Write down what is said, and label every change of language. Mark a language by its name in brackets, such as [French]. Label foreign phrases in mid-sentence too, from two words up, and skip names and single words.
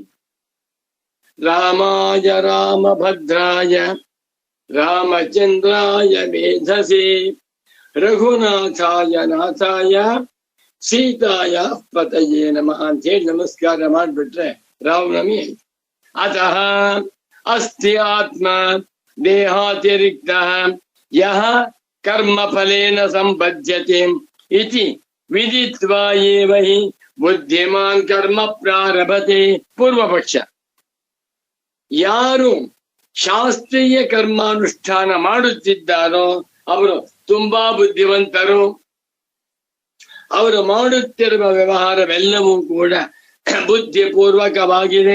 [Sanskrit] ರಾಮಾಯ ರಾಮಭದ್ರಾಯ ರಾಮಚಂದ್ರಾಯ ಮೇಧಸೆ ರಘುನಾಥಾಯ ನಾಥಾಯ ಸೀತಾಯ ಪತಯೇ ನಮಃ [Kannada] ಅಂತ ಹೇಳಿ ನಮಸ್ಕಾರ ಮಾಡ್ಬಿಟ್ರೆ ರಾಮನವಮಿ ಆಯ್ತು. [Sanskrit] ಅತಃ ಅಸ್ತಿ ಆತ್ಮ ದೇಹಾತಿರಿಕ್ತ ಯಹ ಕರ್ಮ ಫಲೇನ ಸಂಬಧ್ಯತೆ ಇತಿ ವಿದಿತ್ವಾ ಏವ ಹಿ ಬುದ್ಧಿಮಾನ್ ಕರ್ಮ ಪ್ರಾರಭತೆ. [Kannada] ಪೂರ್ವಪಕ್ಷ. ಯಾರು ಶಾಸ್ತ್ರೀಯ ಕರ್ಮಾನುಷ್ಠಾನ ಮಾಡುತ್ತಿದ್ದಾರೋ ಅವರು ತುಂಬಾ ಬುದ್ಧಿವಂತರು. ಅವರು ಮಾಡುತ್ತಿರುವ ವ್ಯವಹಾರವೆಲ್ಲವೂ ಕೂಡ ಬುದ್ಧಿಪೂರ್ವಕವಾಗಿದೆ.